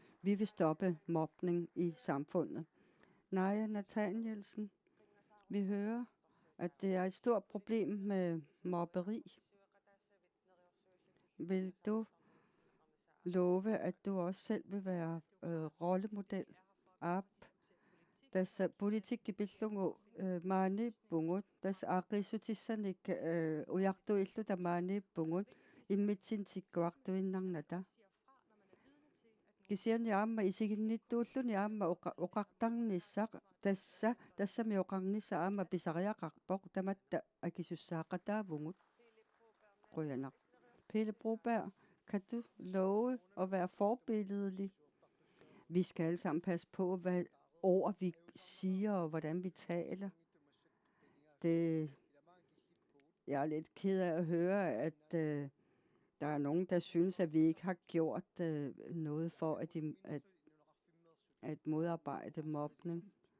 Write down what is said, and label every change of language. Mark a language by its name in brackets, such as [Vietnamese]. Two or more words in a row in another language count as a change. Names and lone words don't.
[Danish] Vi vil stoppe mobning i samfundet. Naja Nathanielsen, vi hører, at det er et stort problem med mobberi. Vil du love, at du også selv vil være rollemodel? [Kalaallisut] Tässä politiikkipillungu maaniippungut tässä aqissutissanik ujartuilluta maaniippungut immitsin tikkuartuinnarnata kisiani aamma isiginnittuulluni aamma uqartarnissaq tassami oqarnissa aamma pisariaqarpoq tamatta akisussaaqataavungut quyanaq. [Danish] Pelle Broberg, kan du love at være forbilledelig? Vi skal alle sammen passe på, hvad ord vi siger, og hvordan vi taler. Jeg er lidt ked af at høre, at der er nogen, der synes, at vi ikke har gjort noget for at modarbejde mobning.